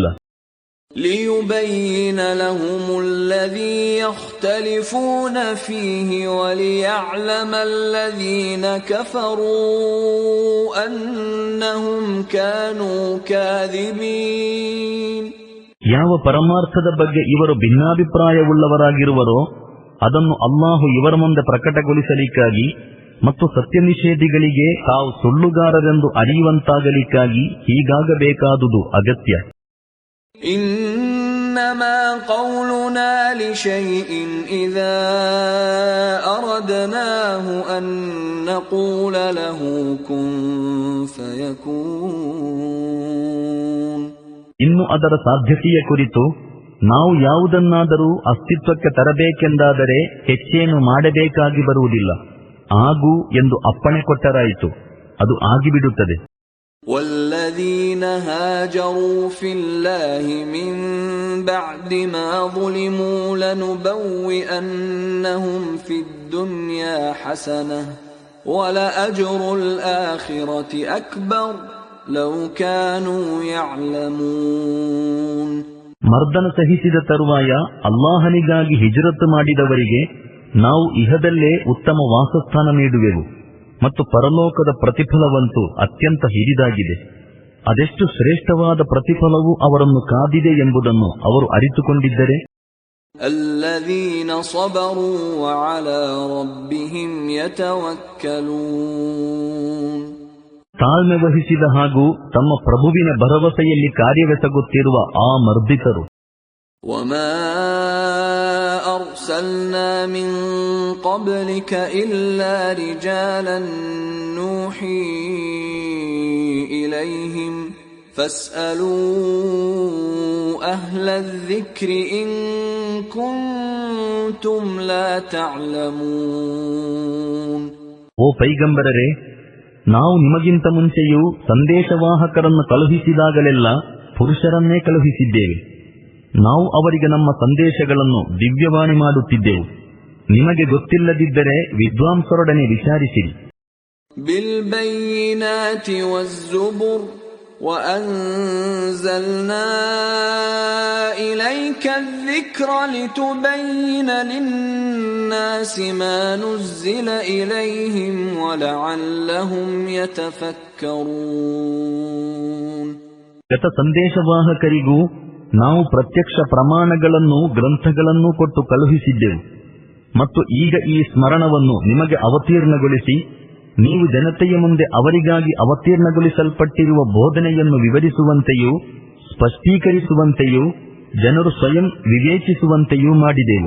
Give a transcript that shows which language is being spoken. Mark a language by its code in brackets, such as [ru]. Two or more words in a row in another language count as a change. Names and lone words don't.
[ar] لِيُبَيِّنَ لَهُمُ الَّذِي يَخْتَلِفُونَ فِيهِ وَلِيَعْلَمَ الَّذِينَ كَفَرُوا أَنَّهُمْ كَانُوا كَاذِبِينَ. [kn] ಯಾವ ಪರಮಾರ್ಥದ ಬಗ್ಗೆ ಇವರು ಭಿನ್ನಾಭಿಪ್ರಾಯವುಳ್ಳವರಾಗಿರುವರೋ ಅದನ್ನು ಅಲ್ಲಾಹು ಇವರ ಮುಂದೆ ಪ್ರಕಟಗೊಳಿಸಲಿಕ್ಕಾಗಿ ಮತ್ತು ಸತ್ಯನಿಷೇಧಿಗಳಿಗೆ ತಾವು ಸುಳ್ಳುಗಾರರೆಂದು ಅರಿಯುವಂತಾಗಲಿಕ್ಕಾಗಿ ಹೀಗಾಗಬೇಕಾದುದು ಅಗತ್ಯ. [ar] إنما قولنا لشيء إذا أردناه أن نقول له كن فيكون. [kn] ಇನ್ನು ಅದರ ಸಾಧ್ಯತೆಯ ಕುರಿತು ನಾವು ಯಾವುದನ್ನಾದರೂ ಅಸ್ತಿತ್ವಕ್ಕೆ ತರಬೇಕೆಂದಾದರೆ ಹೆಚ್ಚೇನು ಮಾಡಬೇಕಾಗಿ ಬರುವುದಿಲ್ಲ. ಆಗು ಎಂದು ಅಪ್ಪಣೆ ಕೊಟ್ಟರಾಯಿತು, ಅದು ಆಗಿಬಿಡುತ್ತದೆ. [ar] والذين هاجروا في الله من بعد ما ظلموا لنبوئنهم في الدنيا حسنة ولأجر الآخرة أكبر لو كانوا يعلمون. [kn] ಮರ್ದನ ಸಹಿಸಿದ ತರುವಾಯ ಅಲ್ಲಾಹನಿಗಾಗಿ ಹಿಜರತ್ ಮಾಡಿದವರಿಗೆ ನಾವು ಇಹದಲ್ಲೇ ಉತ್ತಮ ವಾಸಸ್ಥಾನ ನೀಡುವೆವು ಮತ್ತು ಪರಲೋಕದ ಪ್ರತಿಫಲವಂತೂ ಅತ್ಯಂತ ಹಿರಿದಾಗಿದೆ. ಅದೆಷ್ಟು ಶ್ರೇಷ್ಠವಾದ ಪ್ರತಿಫಲವು ಅವರನ್ನು ಕಾದಿದೆ ಎಂಬುದನ್ನು ಅವರು ಅರಿತುಕೊಂಡಿದ್ದರೆ. [ar] الذين صبروا وعلى ربهم يتوكلون. [kn] ತಾಳ್ಮೆ ವಹಿಸಿದ ಹಾಗೂ ತಮ್ಮ ಪ್ರಭುವಿನ ಭರವಸೆಯಲ್ಲಿ ಕಾರ್ಯವೆಸಗುತ್ತಿರುವ ಆ ಮರ್ದಿತರು. [ar] وما أرسلنا من قبلك إلا رجالا نوحي إليهم فاسألوا أهل الذكر إن كنتم لا تعلمون. [kn] ಓ ಪೈಗಂಬರರೇ, ನಾವು ನಿಮಗಿಂತ ಮುಂಚೆಯೂ ಸಂದೇಶವಾಹಕರನ್ನು ಕಳುಹಿಸಿದಾಗಲೆಲ್ಲ ಪುರುಷರನ್ನೇ ಕಳುಹಿಸಿದ್ದೇವೆ. ನಾವು ಅವರಿಗೆ ನಮ್ಮ ಸಂದೇಶಗಳನ್ನು ದಿವ್ಯವಾಣಿ ಮಾಡುತ್ತಿದ್ದೆವು. ನಿಮಗೆ ಗೊತ್ತಿಲ್ಲದಿದ್ದರೆ ವಿದ್ವಾಂಸರೊಡನೆ ವಿಚಾರಿಸಿರಿ. [ar] بالبينات والزبر وأنزلنا إليك الذكر لتبين للناس ما نزل إليهم ولعلهم يتفكرون. [kn] ಗತ ಸಂದೇಶವಾಹಕರಿಗೂ ನಾವು ಪ್ರತ್ಯಕ್ಷ ಪ್ರಮಾಣಗಳನ್ನು ಗ್ರಂಥಗಳನ್ನು ಕೊಟ್ಟು ಕಳುಹಿಸಿದ್ದೆವು ಮತ್ತು ಈಗ ಈ ಸ್ಮರಣವನ್ನು ನಿಮಗೆ ಅವತೀರ್ಣಗೊಳಿಸಿ ನೀವು ಜನತೆಯ ಮುಂದೆ ಅವರಿಗಾಗಿ ಅವತೀರ್ಣಗೊಳಿಸಲ್ಪಟ್ಟಿರುವ ಬೋಧನೆಯನ್ನು ವಿವರಿಸುವಂತೆಯೂ ಸ್ಪಷ್ಟೀಕರಿಸುವಂತೆಯೂ ಜನರು ಸ್ವಯಂ ವಿವೇಚಿಸುವಂತೆಯೂ ಮಾಡಿದೆವು.